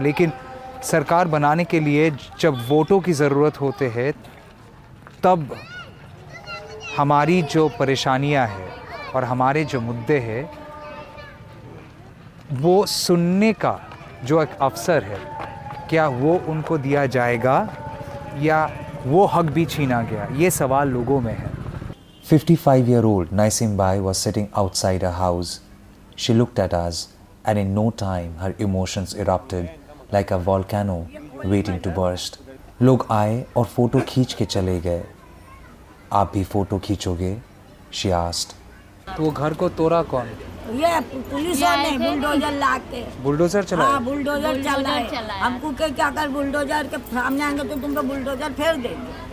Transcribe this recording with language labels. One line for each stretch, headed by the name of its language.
Hindi: लेकिन सरकार बनाने के लिए जब वोटों की ज़रूरत होते है, तब हमारी जो परेशानियां हैं और हमारे जो मुद्दे हैं, वो सुनने का जो एक अवसर है, क्या वो उनको दिया जाएगा या वो हक भी छीना गया? ये सवाल लोगों में है।
English: 55-year-old Naisim Bai was sitting outside her house. She looked at us and in no time her emotions erupted like a volcano waiting to burst.
Hindi: लोग आए और फोटो खींच के चले गए। आप भी फोटो खींचोगे?
English: She asked.
Hindi: तो वो घर को तोड़ा कौन? ये पुलिस वाले बुलडोजर लाके। बुलडोजर चला? हाँ, बुलडोजर चल रहा है। हमको क्या कर, बुलडोजर के सामने आएंगे तो तुमको बुलडोजर फेर देंगे।